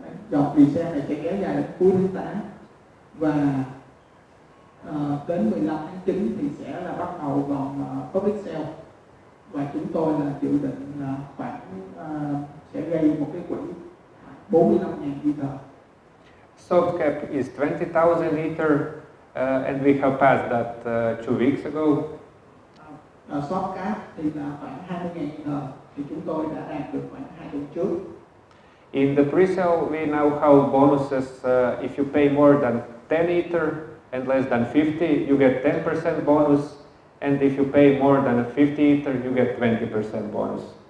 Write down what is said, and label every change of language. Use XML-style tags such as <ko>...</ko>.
<vi>Dòng pre-sale này sẽ kéo dài đến cuối tháng 8, và đến 15 tháng 9 thì sẽ là bắt đầu vòng public sale, và chúng tôi là dự định là khoảng sẽ gây một cái quỹ 45.000 Ether.</vi> <en>Soft cap is 20,000 Ether, and we have passed that 2 weeks ago.</en> <vi>Soft cap thì là khoảng 20.000 Ether, thì chúng tôi đã đạt được khoảng 2 tuần trước.</vi> <en>In the pre-sale, we now have bonuses. If you pay more than 10 Ether and less than 50, you get 10% bonus, and if you pay more than 50 Ether, you get 20% bonus.</en>